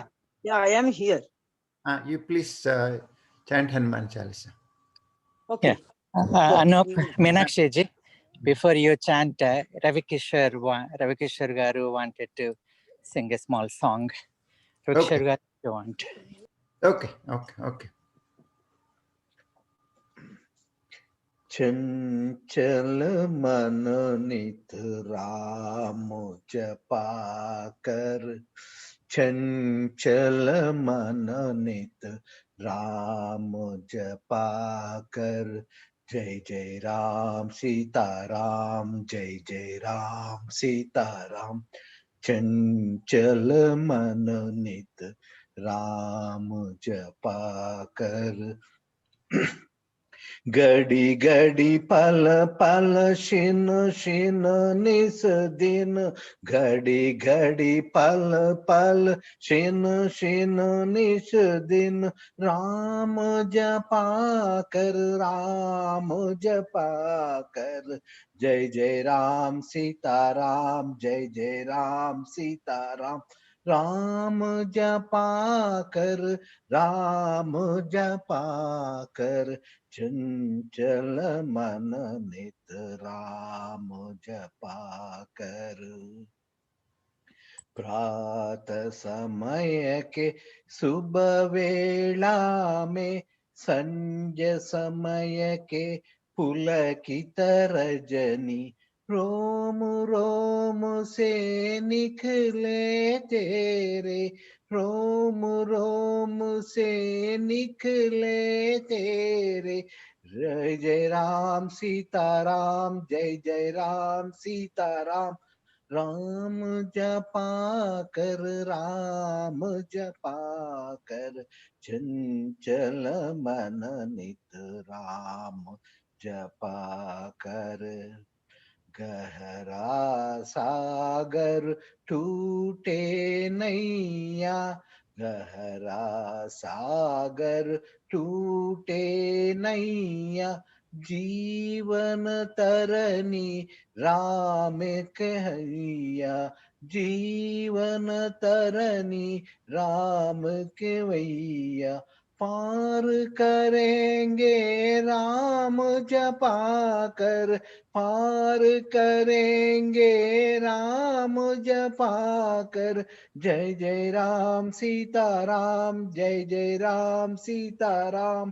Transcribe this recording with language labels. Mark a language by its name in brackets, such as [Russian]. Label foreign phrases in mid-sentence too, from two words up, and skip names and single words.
[English] Yeah, I am here. You please chant Hanuman Chalisa. Okay. Anup, Meenakshi ji, before you chant, Ravi Kishore Garu wanted to sing a small song. Ravi Kishore Garu, you want? Okay. [Hindi] चंचल मन नित राम जपा कर, चंचल मन नित राम जपा कर, जय जय राम सीताराम, जय जय राम सीताराम। चंचल मन नित राम जपा कर, घड़ी घड़ी पल पल शिन शिन निस दिन, घड़ी घड़ी पल पल शिन शिन निस दिन, राम जपा कर, राम जपा कर, जय जय राम सीताराम, जय जय राम सीताराम। राम जपा कर, राम जपा कर, चंचल मन नित राम जपा कर। प्रातः समय के सुबह वेला में, संध्या समय के पुलकित रजनी, रोम रोम से निकले तेरे, रोम रोम से निकले तेरे, जय जय राम सीताराम, जय जय राम सीताराम। राम जपा कर, राम जपा कर, चंचल मन नित राम जपा कर। गहरा सागर टूटे नैया, गहरा सागर टूटे नैया, जीवन तरनी राम कहैया, जीवन तरनी राम कहैया। पार करेंगे राम जपा कर, पार करेंगे राम जपा कर, जय जय राम सीताराम, जय जय राम सीताराम।